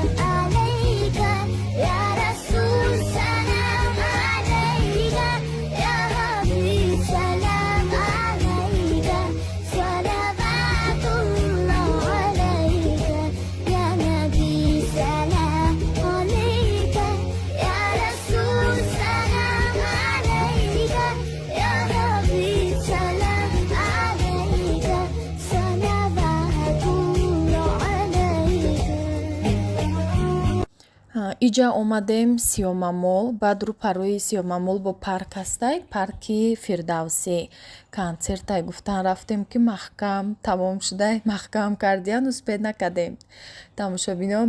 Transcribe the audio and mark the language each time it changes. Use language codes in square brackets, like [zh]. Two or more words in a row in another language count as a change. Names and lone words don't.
[ar] عليك يا رسول سلام عليك يا حبيب سلام عليك صلوات الله عليك يا نبي سلام عليك يا رسول سلام عليك يا حبيب سلام عليك صلوات الله عليك. [tg] Иҷа омадем Сиёмамол, баъд рӯпарӯи Сиёмамол бо парк ҳастай, парки Фирдавсӣ. Концертай гуфтан рафтем, ки маҳкам тамом шудай, маҳкам кардиян, успед накардем тамошобинон.